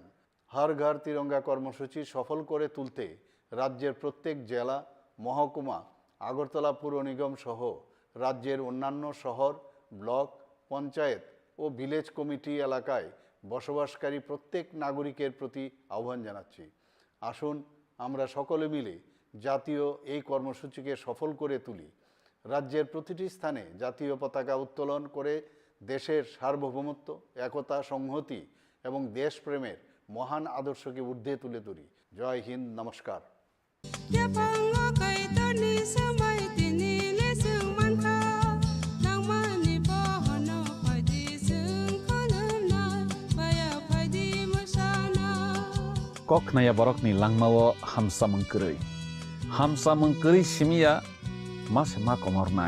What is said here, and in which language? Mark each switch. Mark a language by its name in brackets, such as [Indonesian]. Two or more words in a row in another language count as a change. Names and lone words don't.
[Bangla] হর ঘর তিরঙ্গা কর্মসূচি সফল করে তুলতে রাজ্যের প্রত্যেক জেলা, মহকুমা, আগরতলা পুর নিগম সহ রাজ্যের অন্যান্য শহর, ব্লক, পঞ্চায়েত ও ভিলেজ কমিটি এলাকায় বসবাসকারী প্রত্যেক নাগরিকের প্রতি আহ্বান জানাচ্ছি, আসুন আমরা সকলে মিলে জাতীয় এই কর্মসূচিকে সফল করে তুলি। রাজ্যের প্রতিটি স্থানে জাতীয় পতাকা উত্তোলন করে দেশের সার্বভৌমত্ব, একতা, সংহতি এবং দেশপ্রেমের মহান আদর্শকে ঊর্ধ্বে তুলে তুলি। জয় হিন্দ, নমস্কার। [Kok Borok] Kok naya borok ni langmawo hamsa mengkeri simia mas ma komor nai.